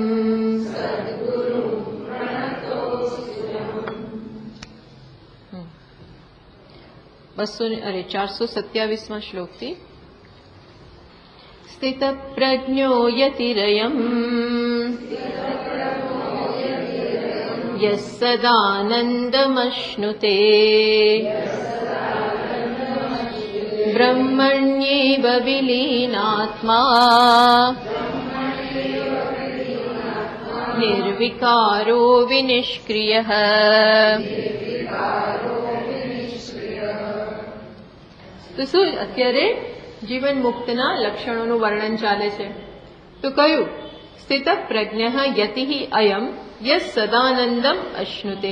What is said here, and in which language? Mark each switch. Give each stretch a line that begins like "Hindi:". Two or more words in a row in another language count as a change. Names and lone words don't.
Sanskrit: 427 श्लोकથી स्थितप्रज्ञो यतिरयम् यः सदानन्दमश्नुते ब्रह्मण्येव विलीनात्मा निर्विकारो विनिष्क्रियः।
Gujarati: તો શું અત્યારે જીવન મુક્તના લક્ષણોનું વર્ણન ચાલે છે. તો કયું?
Sanskrit: સ્થિત પ્રજ્ઞ યતિ અયમ યસ સદાનંદમ અશ્નુતે.